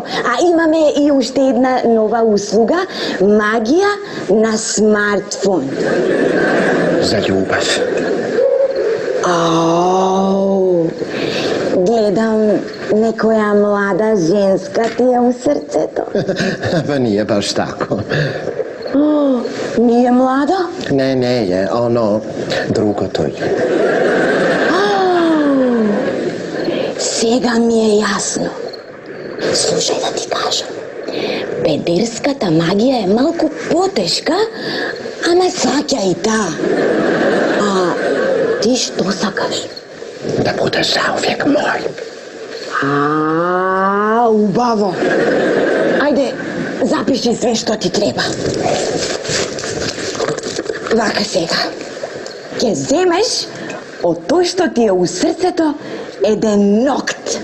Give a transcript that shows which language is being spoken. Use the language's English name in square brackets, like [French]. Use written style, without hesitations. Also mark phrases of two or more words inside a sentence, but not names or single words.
[Macedonian] А имаме и уште една нова услуга, магија на смартфон. За љубов. Ау, гледам некоја млада женска ти е у срцето. [Serbian] Па nije baš tako. О, nije mlada? Ne je, ono drugo to je. [Macedonian] Сега ми е јасно. Слушај да ти кажам. Педерската магија е малку потешка, ама саќа и таа. А ти што сакаш? [Serbian] Da budeš zauvijek moj. [Macedonian] Убаво. Ајде, запиши све што ти треба. Вака сега. Ќе земеш од тој што ти е у срцето еден нокт.